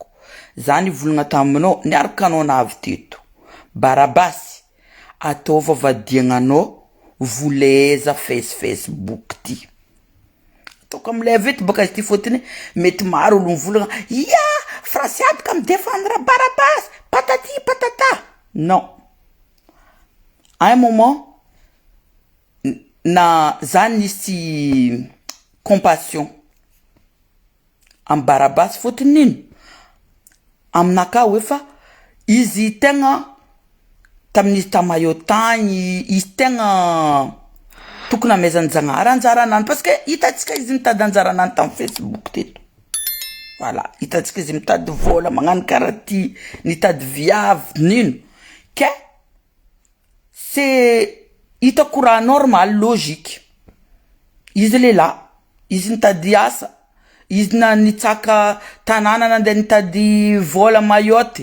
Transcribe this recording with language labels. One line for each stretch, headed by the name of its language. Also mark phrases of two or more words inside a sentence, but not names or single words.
Malagasy: Za nivolagna taminao, niaraka anao navy teto. Barabasy, ataova vadiagnanao voleza Facebook ty. Ataoko amilay veto baka izy ty fotiny mety maro olo mivolagna, ya, frasy aby ka midefendre Barabasy,
French: patati patata. Non. À un moment,
Malagasy: na za nisy compassion am Barabasy fotiny nino aminaka hoe fa izy tegna tamin'izy tamayo tagny izy tegna tokony amezanjanahary anjaranany
French: parce que
Malagasy: hitatsika izy mitady anjaranany tam Facebook teto. Voilà, hitatsika izy mitady vola magnano karaha ty, nitady viavy nino. Ke c'est hitako raha normal, logique. Izy lela, izy nitady asa, izy nitsaka tanàna nandeha nitady vola mayotte.